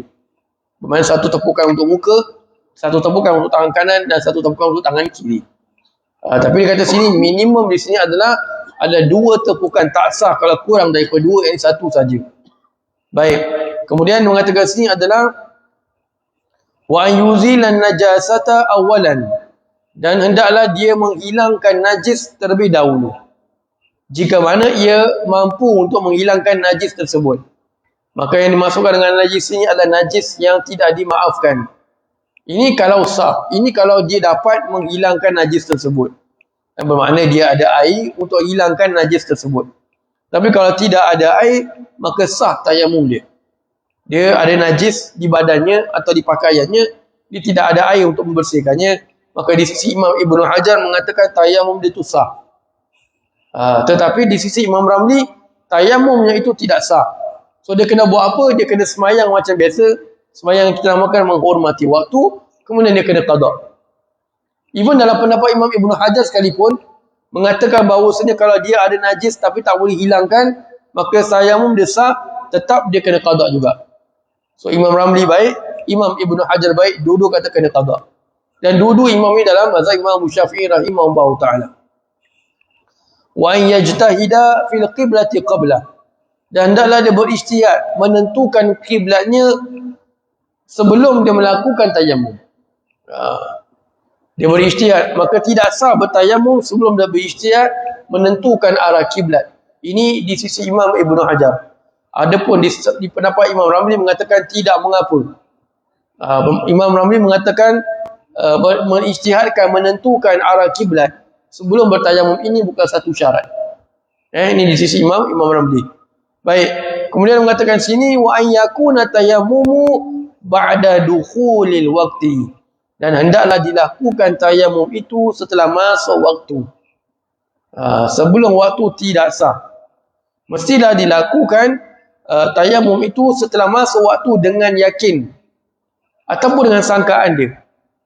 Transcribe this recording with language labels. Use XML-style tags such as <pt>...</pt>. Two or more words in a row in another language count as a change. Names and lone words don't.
<ms>Bermakna 1 tepukan untuk muka, 1 tepukan untuk tangan kanan dan 1 tepukan untuk tangan kiri. Tapi dia kata sini minimum di sini adalah ada 2 tepukan, tak sah kalau kurang daripada 2, yang 1 saja. Baik. Kemudian mengatakan sini adalah</ms> <ar>وأن يزيل النجاسة أولا,</ar> <ms>dan hendaklah dia menghilangkan najis terlebih dahulu. Jika mana ia mampu untuk menghilangkan najis tersebut. Maka yang dimasukkan dengan najis ini adalah najis yang tidak dimaafkan. Ini kalau sah. Ini kalau dia dapat menghilangkan najis tersebut. Bermakna dia ada air untuk hilangkan najis tersebut. Tapi kalau tidak ada air, maka sah tayamum dia. Dia ada najis di badannya atau di pakaiannya, dia tidak ada air untuk membersihkannya, maka di sisi Imam Ibnu Hajar mengatakan tayamum dia itu sah. Tetapi di sisi Imam Ramli, tayamumnya itu tidak sah. So dia kena buat apa? Dia kena semayang macam biasa, semayang yang kita namakan menghormati waktu, kemudian dia kena qada. Even dalam pendapat Imam Ibnu Hajar sekalipun mengatakan bahawasanya kalau dia ada najis tapi tak boleh hilangkan, maka tayamum dia sah, tetap dia kena qada juga. So Imam Ramli baik, Imam Ibnu Hajar baik, dua-dua kata kena qada. Dan dua-dua imam ini dalam mazhab Imam Syafi'i</ms> <ar>رحمه الله تعالى. وأن يجتهد في القبلة قبل,</ar> <ms>dan hendaklah dia berijtihad menentukan kiblatnya sebelum dia melakukan tayamum. Dia berijtihad, maka tidak sah bertayamum sebelum dia berijtihad menentukan arah kiblat. Ini di sisi Imam Ibnu Hajar. Adapun di pendapat Imam Ramli mengatakan tidak mengapa. Imam Ramli mengatakan berijtihadkan menentukan arah kiblat sebelum bertayamum ini bukan satu syarat. Ini di sisi Imam Ramli. Baik. Kemudian mengatakan sini</ms> <ar>وأن يكون التيمم بعد دخول الوقت,</ar> <ms>dan hendaklah dilakukan tayamum itu setelah masuk waktu. Sebelum waktu tidak sah. Mestilah dilakukan tayamum itu setelah masuk waktu dengan yakin ataupun dengan sangkaan dia.</ms>